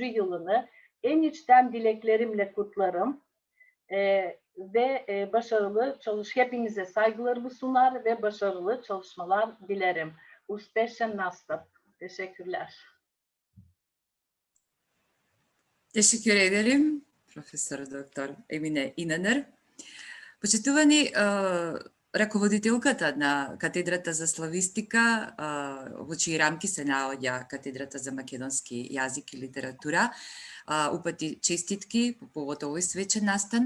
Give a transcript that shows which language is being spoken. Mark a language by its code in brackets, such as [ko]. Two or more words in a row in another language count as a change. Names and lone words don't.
[tr] yılını en içten dileklerimle kutlarım. Ve başarılı hepinize saygılarımı sunar ve başarılı çalışmalar dilerim. [sr] Uspešan nastup. Teşekkürler. [tr] Teşekkür ederim [mk] професор доктор [tr] Емине Инанер. [mk] Почитувани раководителката на катедрата за славистика, во чии рамки се наоѓа катедрата за македонски јазик и литература, упати честитки по повод овој свечен настан.